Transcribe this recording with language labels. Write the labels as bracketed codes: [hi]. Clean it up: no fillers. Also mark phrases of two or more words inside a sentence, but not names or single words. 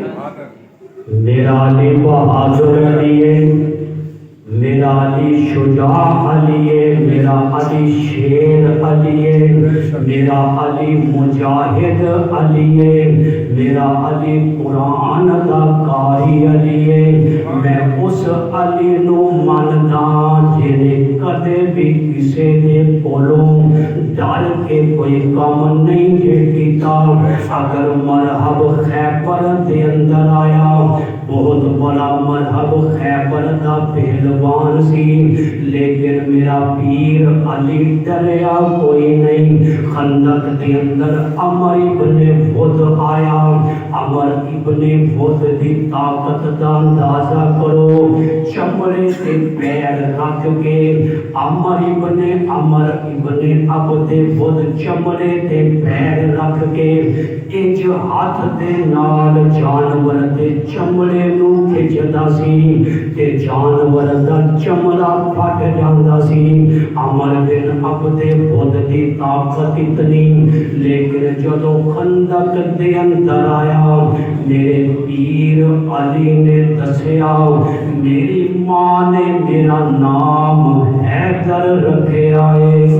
[pa] میرا علی بہادر علی ہے، میرا علی شجاع علی ہے، میرا علی شیر علی ہے، میرا علی مجاہد علی ہے، میرا علی قرآن دا قاری علی ہے۔ میں اس علی نو مندا جنے کدے بھی کسے دے کولوں ڈر کے کوئی کام نہیں جے کیتا۔ اگر مرحب خیبر دے اندر آیا، بہت بڑا مرحب خیبر دا پہلوان سی، لیکن میرا پیر علی ڈریا کوئی نہیں۔ خندق دے اندر عمر ابن ود آیا، عمر ابن ود دی طاقت دا اندازہ کرو، چمڑے سے پیر رکھ کے عمر ابن عبد ود چمڑے تے پیر رکھ کے انج ہاتھ دے نال جانور دے چمڑے نو کھچدا سی تے جانور دا چمڑا پھٹ جاندا سی۔ عمر بن عبد ود دی طاقت اتنی، لیکن جدو خندق دے اندر آیا، میرے پیر علی نے دسیا میری ماں نے میرا نام حیدر رکھے آئے۔